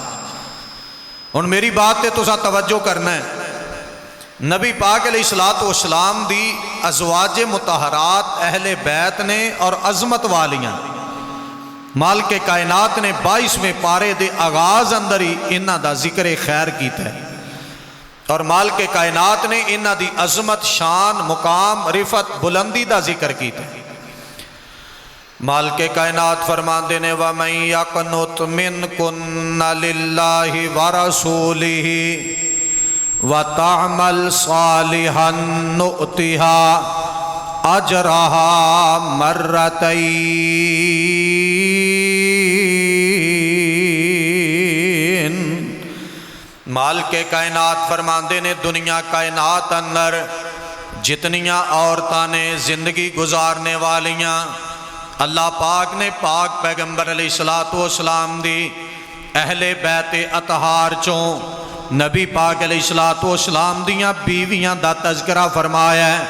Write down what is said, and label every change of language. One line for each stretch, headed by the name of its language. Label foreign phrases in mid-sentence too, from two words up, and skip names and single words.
Punjabi: ہن میری بات تے تساں توجہ کرنا ہے، نبی پاک علیہ‌السلام دی ازواج مطہرات اہل بیت نے اور عظمت والیاں مالک کائنات نے 22ویں پارے دے آغاز اندر ہی انہاں دا ذکر خیر کیتا ہے، اور مالک کائنات نے انہاں دی عظمت، شان، مقام، رفعت، بلندی دا ذکر کیتا ہے. مالک کائنات فرماندے نے
Arabic: و من يقنت منكن لله و رسوله و تعمل صالحا نؤتها أجرها مرتين.
Punjabi: مالک کائنات فرماندے نے دنیا کائنات اندر جتنیاں عورتاں نے زندگی گزارنے والیاں اللہ پاک نے پاک پیغمبر علیہ‌السلام دی اہل بیت اطہار چوں نبی پاک علیہ‌السلام دیاں بیویاں دا تذکرہ فرمایا ہے.